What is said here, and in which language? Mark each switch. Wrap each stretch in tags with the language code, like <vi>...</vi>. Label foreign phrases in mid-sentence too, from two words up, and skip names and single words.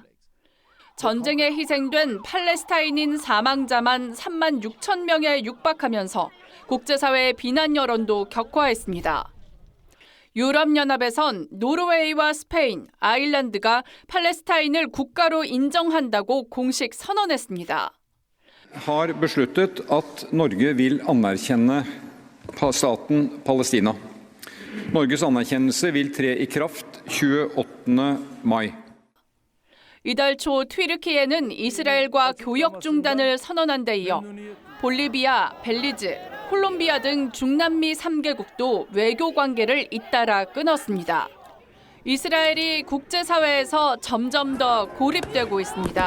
<ko>전쟁에 희생된 팔레스타인인 사망자만 3만 6천 명에 육박하면서 국제사회의 비난 여론도 격화했습니다. 유럽연합에선 노르웨이와 스페인, 아일랜드가 팔레스타인을 국가로 인정한다고 공식 선언했습니다.</ko> <no>har besluttet at Norge vil anerkjenne staten Palestina. Norges anerkjennelse vil tre i kraft 28. mai.</no> <ko>이달 초 튀르키예는 이스라엘과 교역 중단을 선언한 데 이어 볼리비아, 벨리즈, 콜롬비아 등 중남미 3개국도 외교 관계를 잇따라 끊었습니다. 이스라엘이 국제사회에서 점점 더 고립되고 있습니다.</ko>